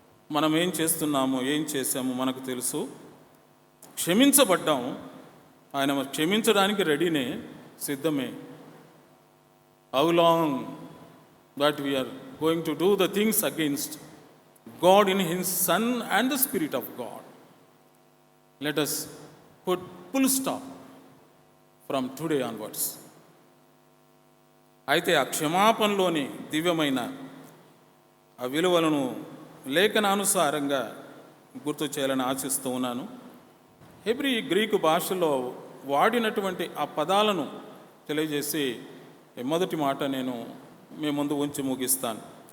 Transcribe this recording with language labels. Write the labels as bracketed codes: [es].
[te] మనం ఏం చేస్తున్నామో, ఏం చేసామో మనకు తెలుసు. క్షమించబడ్డాము, ఆయన క్షమించడానికి రెడీనే, సిద్ధమే. [en] How long that we are going to do the things against God in his son and the spirit of God. Let us put full stop from today onwards. [te] అయితే ఆ క్షమాపణలోని దివ్యమైన ఆ విలువలను లేఖనానుసారంగా గుర్తు చేయాలని ఆశిస్తూ ఉన్నాను. హెబ్రీ గ్రీకు భాషలో వాడినటువంటి ఆ పదాలను తెలియజేసి మొదటి మాట నేను మీ ముందు ఉంచి ముగిస్తాను.